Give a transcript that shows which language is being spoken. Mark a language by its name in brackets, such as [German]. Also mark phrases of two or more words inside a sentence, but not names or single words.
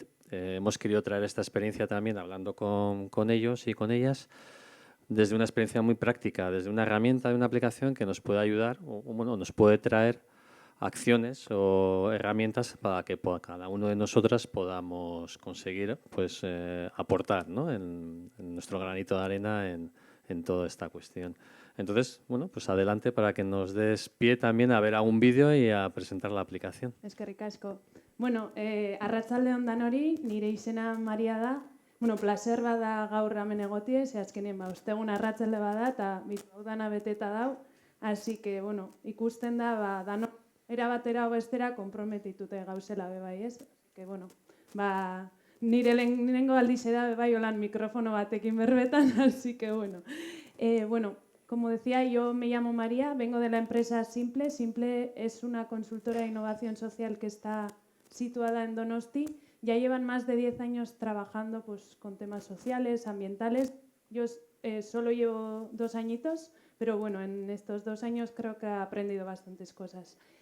[Spanish] Hemos querido traer esta experiencia también hablando con ellos y con ellas desde una experiencia muy práctica, desde una herramienta de una aplicación que nos puede ayudar o bueno, nos puede traer acciones o herramientas para que cada uno de nosotras podamos conseguir pues, aportar, ¿no? en nuestro granito de arena en toda esta cuestión. Entonces, bueno, pues adelante para que nos des pie también a ver algún vídeo y a presentar la aplicación. [Basque] Eskerrik asko. Bueno, arratsalde on danori, nire izena Maria da. Bueno, placer bada gaur hemen egotie, ze azkenean ostegun arratsalde bada eta dana beteta dau. [Spanish] Así que, [Basque] bueno, ikusten da, danok era batera o bestera konprometitute gauzela bebai, ez? Que, bueno, nire lehenengo aldiz da bebai holan mikrofono batekin berbetan, [Spanish] así que, bueno. Bueno, como decía, yo me llamo María, vengo de la empresa Simple. Simple es una consultora de innovación social que está situada en Donosti. Ya llevan más de 10 años trabajando pues, con temas sociales, ambientales. Yo solo llevo 2 añitos, pero bueno, en estos 2 años creo que he aprendido bastantes cosas.